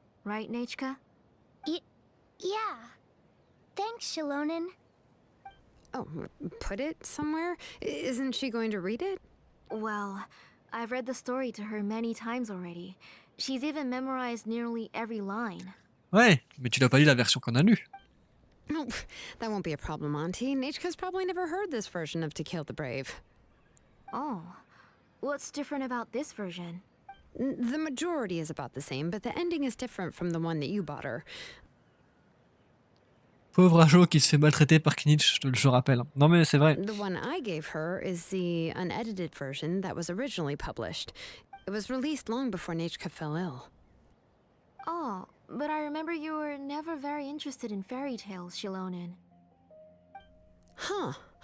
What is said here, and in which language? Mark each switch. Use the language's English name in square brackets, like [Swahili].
[English] Right, Nachka? Yeah. Thanks, Xilonen. Oh, put it somewhere? Isn't she going to read it? Well, I've read the story to her many times already. She's even memorized nearly every line. [French] Ouais, mais tu l'as pas lu la version qu'on a lue. [English] No, that won't be a problem, Auntie. Nachka's probably never heard this version of To Kill the Brave. Oh. What's different about this version? The majority is about the same, but the ending is different from the one that you bought her. [French] Pauvre Ajo qui se fait maltraiter par Knitch, je le rappelle. Non mais c'est vrai. [English] The one I gave her is the unedited version that was originally published. It was released long before Nachka fell ill. Oh, but I remember you were never very interested in fairy tales, Xilonen. Huh.